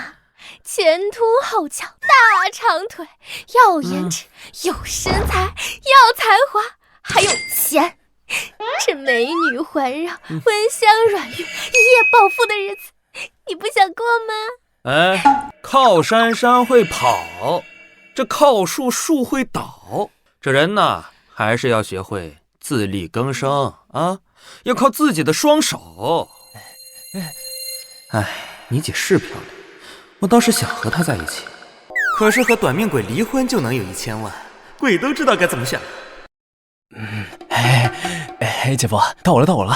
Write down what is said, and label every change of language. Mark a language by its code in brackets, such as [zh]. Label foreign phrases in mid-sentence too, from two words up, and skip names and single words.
[zh] 前途後翹，大長腿，要顏值，有身材，要才華，還有錢。這美女環繞，溫香軟玉，一夜暴富的日子，你不想過嗎？哎，靠山山會跑，這靠樹樹會倒。這人吶，還是要學會自力更生啊，要靠自己的雙手。哎，你姐是漂亮，我倒是想和她在一起，可是和短命鬼離婚就能有1000萬，鬼都知道該怎麼選。姐夫，到我了！